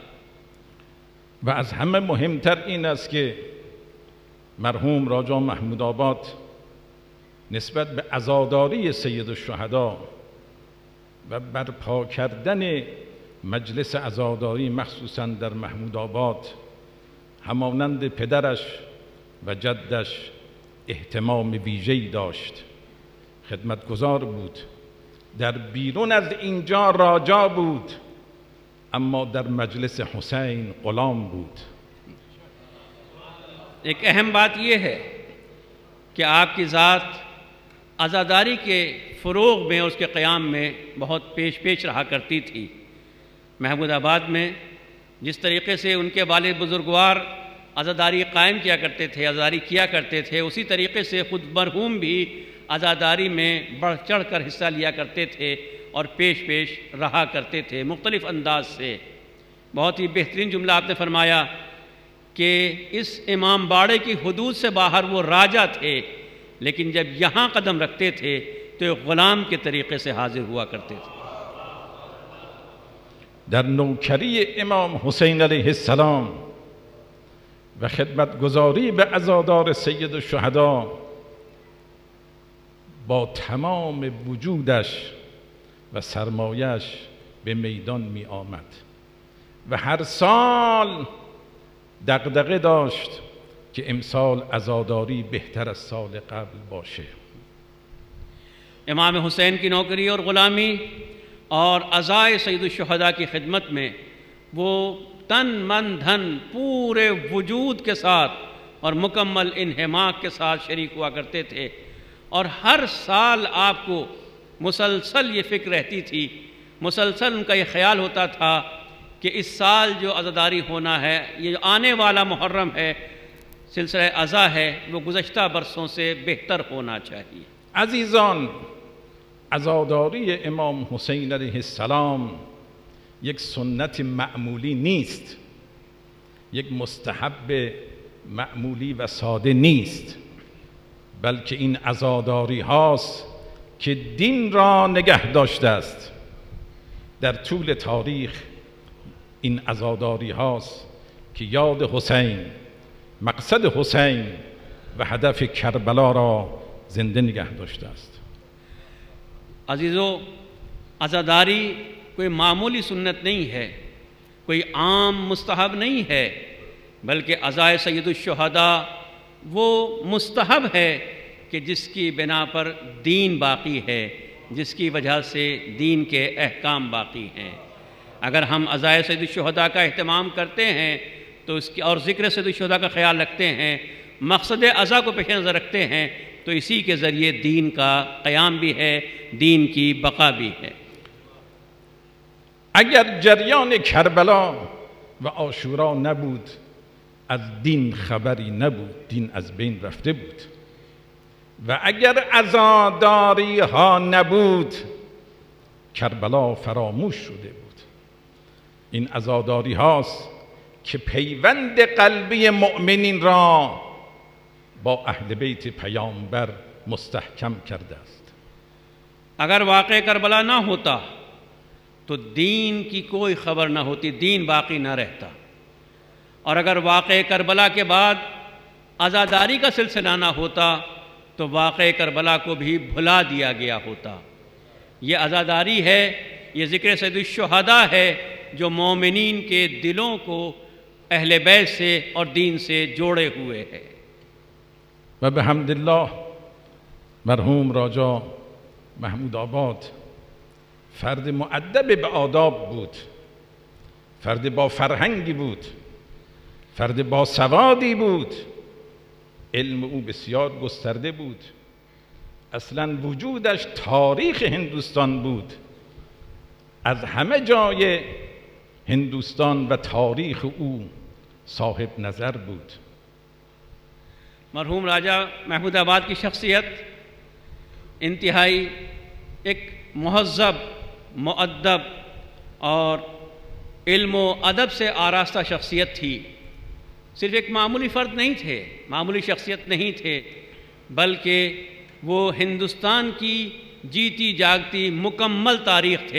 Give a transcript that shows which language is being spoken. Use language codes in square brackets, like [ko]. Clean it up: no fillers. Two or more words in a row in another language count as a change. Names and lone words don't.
[fa] و از همه مهمتر این است که مرحوم راجا محمود آباد نسبت به عزاداری سید الشهدا و برپا کردن مجلس عزاداری مخصوصاً در محمود آباد همانند پدرش و جدش اهتمام ویژه‌ای داشت. خدمتگزار بود، در بیرون از اینجا راجا بود، اما در مجلس حسین غلام بود. [ur] ایک اہم بات یہ ہے کہ آپ کی ذات عزاداری کے فروغ میں، اس کے قیام میں بہت پیش رہا کرتی تھی. محمود آباد میں جس طریقے سے ان کے والد بزرگوار عزاداری قائم کیا کرتے تھے، عزاداری کیا کرتے تھے، اسی طریقے سے خود مرحوم بھی عزاداری میں بڑھ چڑھ کر حصہ لیا کرتے تھے اور پیش رہا کرتے تھے مختلف انداز سے. بہت ہی بہترین جملہ آپ نے فرمایا کہ اس امام باڑے کی حدود سے باہر وہ راجہ تھے، لیکن جب یہاں قدم رکھتے تھے تو ایک غلام کے طریقے سے حاضر ہوا کرتے تھے. [fa] در نوکری امام حسین علیه السلام و خدمتگزاری به عزادار سید الشهدا با تمام وجودش و سرمایش به میدان می آمد و هر سال دغدغه داشت که امسال عزاداری بهتر از سال قبل باشه. [ur] امام حسین کی نوکری اور غلامی اور عزائے سید الشہداء کی خدمت میں وہ تن من دھن پورے وجود کے ساتھ اور مکمل انہماک کے ساتھ شریک ہوا کرتے تھے. اور ہر سال آپ کو مسلسل یہ فکر رہتی تھی، مسلسل ان کا یہ خیال ہوتا تھا کہ اس سال جو عزاداری ہونا ہے، یہ جو آنے والا محرم ہے، سلسلۂ عزا ہے، وہ گزشتہ برسوں سے بہتر ہونا چاہیے. [fa] عزیزان، عزاداری امام حسین علیه السلام یک سنت معمولی نیست، یک مستحب معمولی و ساده نیست، بلکه این عزاداری هاست که دین را نگه داشته است. در طول تاریخ این عزاداری هاست که یاد حسین، مقصد حسین و هدف کربلا را زنده نگه داشته است. [ur] عزیزو، عزاداری کوئی معمولی سنت نہیں ہے، کوئی عام مستحب نہیں ہے، بلکہ عزائے سید الشہداء وہ مستحب ہے کہ جس کی بنا پر دین باقی ہے، جس کی وجہ سے دین کے احکام باقی ہیں. اگر ہم عزائے سید الشہداء کا اہتمام کرتے ہیں تو اس کی اور ذکر سید الشہداء کا خیال رکھتے ہیں، مقصد عزا کو پیش نظر رکھتے ہیں، تو اسی کے ذریعے دین کا قیام بھی ہے، دین کی بقا بھی ہے. [fa] اگر جریان کربلا و عاشورا نبود، از دین خبری نبود، دین از بین رفته بود. و اگر عزاداری ها نبود، کربلا فراموش شده بود. این عزاداری هاست که پیوند قلبی مؤمنین را با اهل بیت پیامبر مستحکم کرده است. [ur] اگر واقعہ کربلا نہ ہوتا تو دین کی کوئی خبر نہ ہوتی، دین باقی نہ رہتا. اور اگر واقعہ کربلا کے بعد عزاداری کا سلسلہ نہ ہوتا تو واقعہ کربلا کو بھی بھلا دیا گیا ہوتا. یہ عزاداری ہے، یہ ذکر سید الشہداء ہے جو مومنین کے دلوں کو اہل بیت سے اور دین سے جوڑے ہوئے ہے. و بحمداللہ مرحوم راجہ محمود آباد [fa] فرد مؤدب به آداب بود، فرد با فرهنگی بود، فرد با سوادی بود. علم او بسیار گسترده بود، اصلا وجودش تاریخ هندوستان بود. از همه جای هندوستان و تاریخ او صاحب نظر بود. [ur] مرحوم راجہ محمود آباد کی شخصیت انتہائی ایک مہذب، مؤدب اور علم و ادب سے آراستہ شخصیت تھی. صرف ایک معمولی فرد نہیں تھے، معمولی شخصیت نہیں تھے، بلکہ وہ ہندوستان کی جیتی جاگتی مکمل تاریخ تھے.